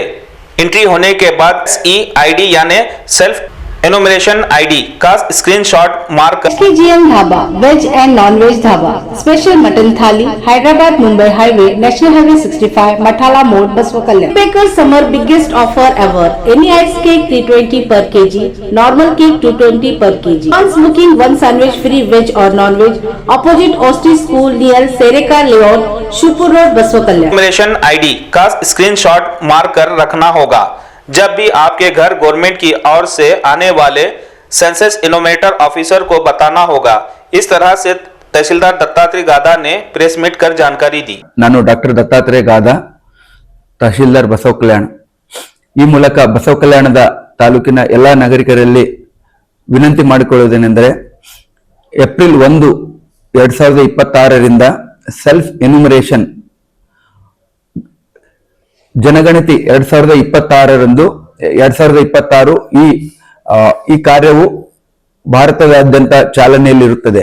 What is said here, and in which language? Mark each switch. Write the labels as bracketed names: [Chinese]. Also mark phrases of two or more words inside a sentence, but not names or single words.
[Hindi] एंट्री होने के बाद EID यानी [English] self enumeration ID [Hindi] का स्क्रीनशॉट मार्क कर [English] SKGM dhaba veg and non veg dhaba special mutton thali Hyderabad Mumbai highway national highway 65 Mathala Mod Basava Kalyan. Baker summer biggest offer ever. any ice cake 320 per kg, normal cake 220 per kg। Once booking 1 sandwich free veg और non veg. opposite Osti school near Sereka layout Shivpur road Basava Kalyan. enumeration ID [Hindi] का स्क्रीनशॉट मार्क कर रखना होगा जब भी आपके घर गवर्नमेंट की ओर से आने वाले [English] census enumerator officer [Hindi] को बताना होगा। इस तरह से तहसीलदार दत्तात्रेय गादा ने [English] press meet [Hindi] कर जानकारी दी। [Kannada] ನಾನು ಡಾಕ್ಟರ್ ದತ್ತಾತ್ರೇಯ ಗಾದಾ, ತಹಶೀಲ್ದಾರ್ ಬಸವ ಕಲ್ಯಾಣ। ಈ ಮೂಲಕ ಬಸವ ಕಲ್ಯಾಣದ ತಾಲೂಕಿನ ಎಲ್ಲಾ ನಾಗರಿಕರಲ್ಲಿ ವಿನಂತಿ ಮಾಡಿಕೊಳ್ಳುವುದೇನೆಂದರೆ ಏಪ್ರಿಲ್ 1, 2026ರಿಂದ [English] self enumeration [Kannada] ಜನಗಣತಿ 2026 ಈ ಕಾರ್ಯವು ಭಾರತದಾದ್ಯಂತ ಚಾಲನೆಯಲ್ಲಿರುತ್ತದೆ।